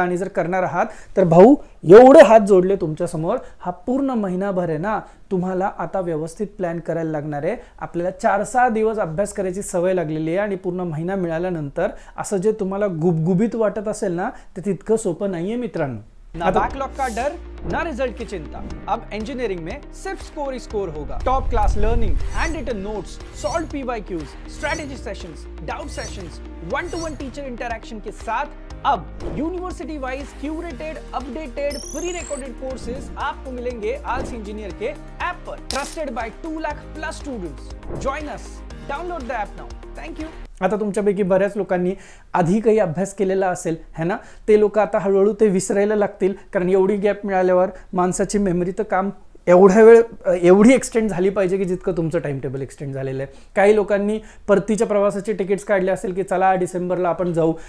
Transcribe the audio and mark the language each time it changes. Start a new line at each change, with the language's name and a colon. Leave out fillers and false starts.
Marathi: आणि जर करणार आहात तर भाऊ एवढे हात जोडले तुमच्या समोर, हा पूर्ण महिनाभर आहे ना, तुम्हाला आता व्यवस्थित प्लॅन करायला लागणार आहे. आपल्याला 4-6 दिवस अभ्यास करायची सवय लागलेली आहे आणि पूर्ण महिना मिळाल्यानंतर असं जे तुम्हाला गुबगुबीत वाटत असेल ना, ते तितकं सोपं नाहीये मित्रांनो.
Hindi: ना बैकलॉग का डर, ना रिजल्ट की चिंता, अब इंजीनियरिंग में सिर्फ स्कोर ही स्कोर होगा. Top class learning, hand written notes, solve PYQs, strategy sessions, doubt sessions, 1-to-1 teacher interaction के साथ अब university wise curated, updated, pre recorded courses आपको मिलेंगे आलसी इंजीनियर के ऐप पर.
English: Trusted by 2 lakh plus students. Join us, download the app now. Thank you.
Marathi: आता तुमच्यापैकी बऱ्याच लोकांनी आधी काही अभ्यास केलेला असेल है ना, ते लोक आता हळूहळू ते विसरायला लागतील, कारण एवढी गॅप मिळाल्यावर माणसाची मेमरी तर काम एवढ्या वेळ एवढी एक्सटेंड झाली पाहिजे की जितकं तुमचं टाइम टेबल एक्सटेंड झालेलं आहे. काही लोकांनी परतीच्या प्रवासाचे तिकीट्स काढले असेल की चला डिसेंबरला आपण जाऊ.